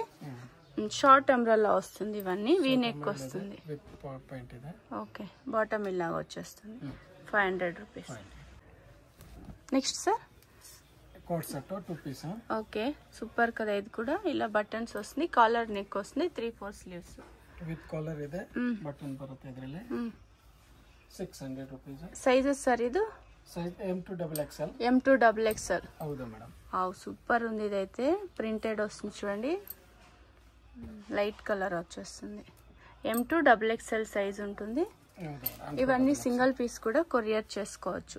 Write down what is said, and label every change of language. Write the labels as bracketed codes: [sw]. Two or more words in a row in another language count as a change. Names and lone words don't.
[en] short umbrella [te] వస్తుంది. ఇవన్నీ [en] V neck [te] వస్తుంది. ఓకే, బాటమ్ ఇలాగా వచ్చేస్తుంది. [en] 500 rupees. next sir coat set 2 piece. [te] ఓకే, సూపర్ కదా. ఇది కూడా ఇలా బటన్స్ వస్తుంది, [en] collar neck [te] వస్తుంది, 3/4 స్లీవ్స్ [en] with collar [kn] ಇದೆ. బటన్ ಬರುತ್ತೆ ಇದರಲ್ಲಿ. 600 రూపీస్. [en] sizes sir [te] ఇది? [en] size M2XXL. M2XXL. [te] అవుదా మేడం. సూపర్ ఉంది. ఇదైతే ప్రింటెడ్ వస్తుంది చూడండి. [en] light color [te] వచ్చేస్తుంది. M2XXL సైజ్ ఉంటుంది. ఇవన్నీ [en] single piece [te] కూడా కొరియర్ చేసుకోవచ్చు.